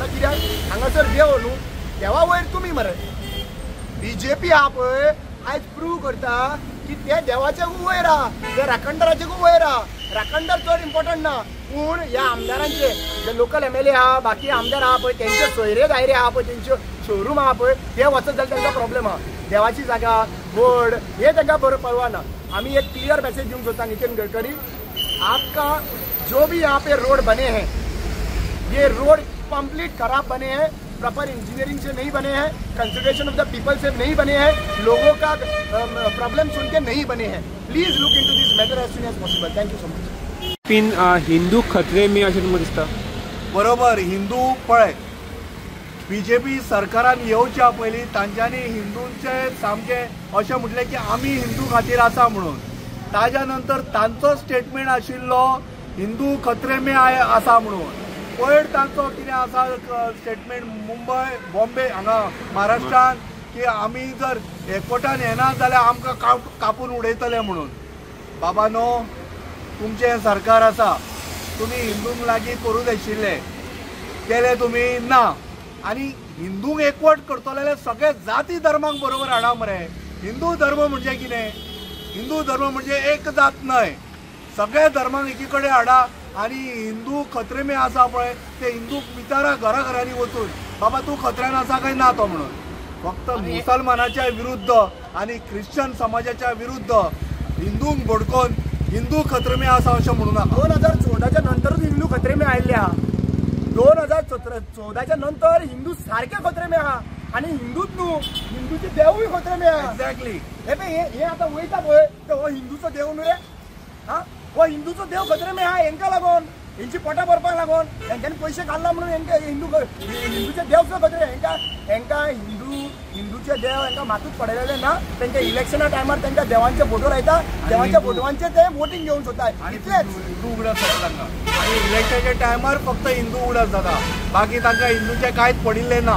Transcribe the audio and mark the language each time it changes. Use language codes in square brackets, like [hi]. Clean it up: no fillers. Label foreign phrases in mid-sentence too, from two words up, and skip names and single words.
[kok] कित्याक हांगासर देव न्हू देवा वयर तुमी मरे. बीजेपी आहा पळय आयज प्रूव करता की ते देवाचे वयर आहा ते राखणदाराचे वयर आहा. राखणदार चड इम्पॉर्टंट ना पूण ह्या आमदारांचे जे [en] local MLA [kok] आहा बाकी आमदार आहा पळय तेंचे सोयरे दायरे आहा पळय तेंच्यो शोरूम आहा पळय ते वचत जाल्यार तांकां प्रॉब्लेम आहा. देवाची जागा वड हे तांकां बरो परवाना. आमी एक क्लियर मैसेज दिवंक सोदता [hi] नितिन गडकरी आपका जो भी यहाँ पे रोड बने हैं ये [en] road complete [hi] खराब बने हैं [en] proper engineering [hi] से नहीं बने हैं [en] consideration of the people [hi] से नहीं बने हैं लोगों का प्रॉब्लम सुन के नहीं बने हैं. [en] please look into this matter as soon as possible. thank you so much. [kok] पिन हिंदू [hi] खतरे मी [kok] अशें तुमकां दिसता बरोबर. हिंदू पळय बीजेपी सरकारान येवच्या पयलीं तांच्यांनी हिंदूंचे सामकें अशें म्हटलें की आमी हिंदू खातीर आसा म्हणून. ताज्या नंतर तांचो स्टेटमेंट आशिल्लो हिंदू [hi] खतरे में [kok] आसा म्हणून. पयर तांचो कितें आसा स्टेटमेंट मुंबय बॉम्बे हांगा महाराष्ट्रान की आमी जर एकवटान येना जाल्यार आमकां कापून उडयतले म्हणून. बाबानो तुमचें सरकार आसा तुमी हिंदूंक लागीं करूंक आशिल्ले केले तुमी ना आनी हिंदूंक एकवट करतले जाल्यार सगळे जाती धर्मांक बरोबर हाडा मरे. हिंदू धर्म म्हणजे कितें हिंदू धर्म म्हणजे एक जात न्हय सगळे धर्मांक एकी कडेन हाडा आनी हिंदू [hi] खतरे में [kok] आसा पळय ते हिंदूक विचारा घराघरांनी वचून बाबा तूं खत्र्यान आसा काय ना तो म्हणून. फक्त मुसलमानाच्या विरुद्ध आनी ख्रिश्चन समाजाच्या विरुद्ध हिंदूंक भडकोवन हिंदू [hi] खतरे में [kok] आसा अशें म्हणू नाका. 2014च्या नंतरच हिंदू [hi] खतरे में [kok] आयिल्ले आहा. 2014च्या नंतर हिंदू सारखे [hi] खतरे में [kok] आहा आनी हिंदूच न्हू हिंदूचे देवूय [hi] खतरे में [kok] आहा. एक्झॅक्टली. हे आतां वयता पळय तो हो हिंदूचो देव न्हू रे. हो हिंदूचो देव [hi] खतरे में [kok] आहा हेंका लागून हेंची पोटां भरपाक लागून हेंच्यांनी पयशे घालना म्हणून हेंका हिंदूचे देव सुद्दां खतरे. हेंका हिंदूचे देव हेंका मातूच पडलेले ना. तेंच्या इलेक्शना टायमार तेंच्या देवांचे फोटो लायता देवांच्या फोटोवांचे ते वोटींग घेवंक सोदता इतलेच. हिंदू उगडत जाता तांकां आनी इलेक्शनाच्या टायमार फक्त हिंदू उगडत जाता बाकी तांकां हिंदूचे कांयच पडिल्ले ना.